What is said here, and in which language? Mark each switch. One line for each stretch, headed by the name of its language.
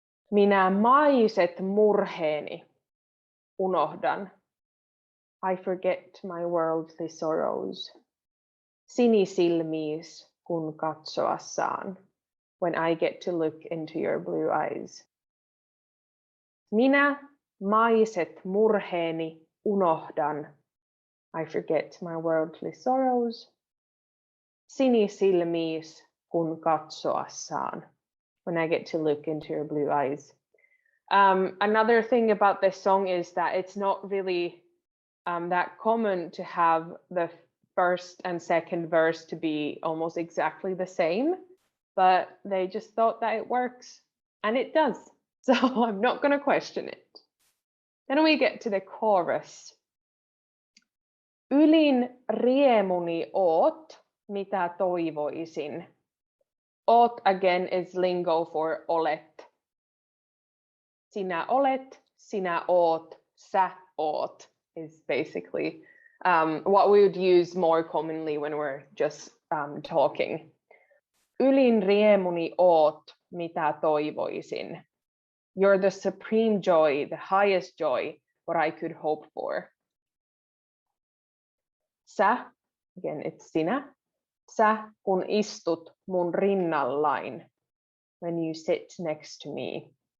Finnish: Minä maiset murheeni unohdan.
English: I forget my worldly sorrows.
Finnish: Sinisilmiis kun katsoa saan.
English: When I get to look into your blue eyes.
Finnish: Minä maiset murheeni unohdan.
English: I forget my worldly sorrows.
Finnish: Sinisilmiis kun katsoa saan.
English: When I get to look into your blue eyes. Another thing about this song is that it's not really that common to have the first and second verse to be almost exactly the same, but they just thought that it works, and it does. So I'm not going to question it. Then we get to the chorus.
Finnish: Ylin riemuni oot, mitä toivoisin.
English: Oot again is lingo for olet.
Finnish: Sinä olet, sinä oot, sä oot
English: is basically what we would use more commonly when we're just talking.
Finnish: Ylin riemuni oot, mitä toivoisin.
English: You're the supreme joy, the highest joy, what I could hope for. Sä, again it's sinä,
Finnish: sä kun istut mun rinnallain,
English: when you sit next to me.